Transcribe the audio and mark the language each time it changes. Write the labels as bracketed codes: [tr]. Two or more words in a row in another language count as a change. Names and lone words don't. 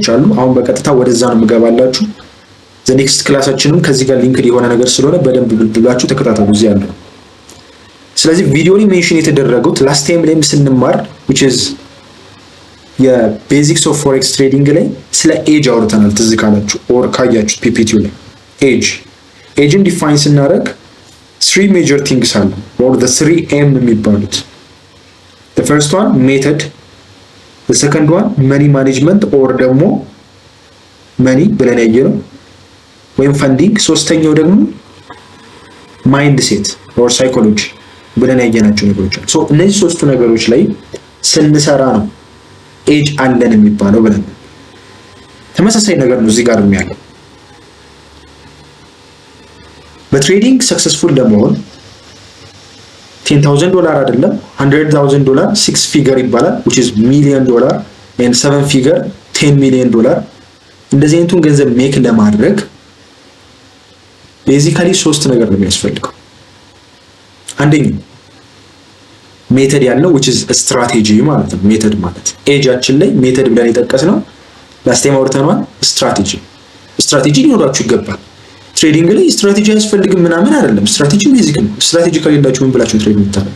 [am] አሉ። አሁን በቀጥታ ወደዛ ነው የምገባላችሁ። [en] the next [am] ክላሳችንም ከዚህ ጋር ሊንክድ የሆነ ነገር ስለሆነ በደንብ ብላችሁ ተከታተሉ እዚህ ያለው። ስለዚህ ቪዲዮ ላይ ሜንሽን የተደረጉት [en] last time [am] ላይም ስንማር [en] which is basics of forex trading [am] ላይ ስለ ኤጅ አውርተናል። ትዝ ካላችሁ ኦር ካያችሁት ፒፒቲው ላይ ኤጅን ዲፋይን ስናደርግ 3 [en] major things [am] አሉ [en] or the 3M [am] የሚባሉት። [en] the first one method, the second one money management or [am] ደግሞ money ብለን ያየነው ወይም ፈንዲንግ፣ ሶስተኛው ደግሞ [en] mind set [am] or ሳይኮሎጂ ብለን ያየናቸው ነገሮች አሉ። ሶ እነዚህ ሶስቱ ነገሮች ላይ ስንሰራ ነው ኤጅ አለን የሚባለው ብለን። ተመሳሳይ ነገር ነው እዚህ ጋር የሚያለው። በትሬዲንግ ሰክሰስፉል ለመሆን $10,000 አይደለም $100,000 6 ፊገር ይባላል [en] which is million dollar and [am] 7 ፊገር $10 million እንደዚህ አይነቱን ገንዘብ ሜክ ለማድረግ ቤዚካሊ ሶስት ነገር ነው የሚያስፈልገው። አንደኛው ሜተድ ያለው [en] which is [am] ስትራቴጂ ማለት ነው። ሜተድ ማለት ኤጃችን ላይ ሜተድ ብለን የጠቀስነው ላስት ታይም አውርተናል። ስትራቴጂ ሊኖራችሁ ይገባል። ትሬዲንግ ላይ ስትራቴጂ አያስፈልግም ምናምን አይደለም። ስትራቴጂ ቤዚክ ነው። ስትራቴጂ ከሌላችሁ ምን ብላችሁ ትሬድ የምታደርጉ?